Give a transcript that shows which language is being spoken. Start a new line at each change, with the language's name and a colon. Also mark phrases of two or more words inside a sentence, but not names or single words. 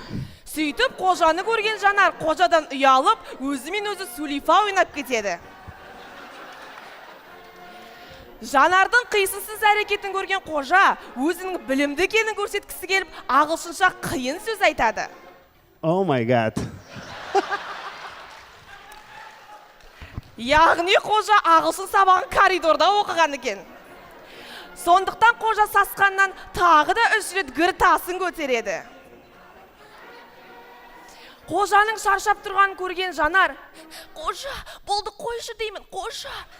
Kazakh: Сөйтіп Қожаны көрген Жанар Қожадан ұялып, өзімен өзі сулифа ойнап кетеді. Жанардың қисынсыз әрекетін көрген Қожа өзінің білімді екенін көрсеткісі келіп, ағылшынша қиын сөз айтады.
English: Oh my god.
Kazakh: Яғни Қожа ағылшын сабағын коридорда оқыған екен. Сондықтан Қожа сасқаннан тағы да 3 рет гір тасын көтереді. Қожаның шаршап тұрғанын көрген Жанар, Қожа, болды қойшы деймін, Қожа.